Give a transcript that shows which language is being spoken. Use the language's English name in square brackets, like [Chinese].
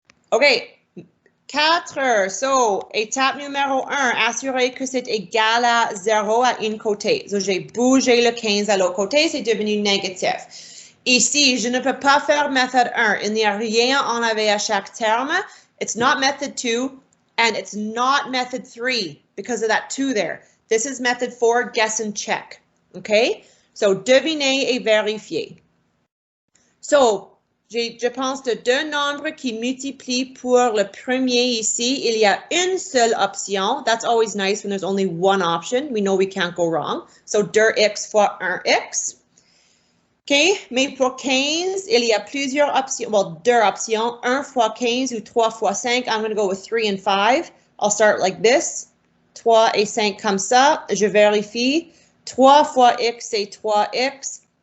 [French] OK, 4. So, étape numéro 1, assurer que c'est égal à 0 à un côté. So, j'ai bougé le 15 à l'autre côté, c'est devenu négatif. Ici, je ne peux pas faire méthode 1. Il n'y a rien enlevé à chaque terme. [English] It's not method 2, and it's not method 3 because of that 2 there. This is method 4, guess and check. [French] OK? So, deviner et vérifier. So, je pense de deux nombres qui multiplient pour le premier ici. Il y a une seule option. [English] That's always nice when there's only one option. We know we can't go wrong. So, 2x fois 1x. [French] OK, mais pour 15, il y a plusieurs options. Well, deux options. 1 fois 15 ou 3 fois 5. [English] I'm going to go with 3 and 5. I'll start like this. [French] 3 et 5 comme ça. Je vérifie. 3 fois x, c'est 3x.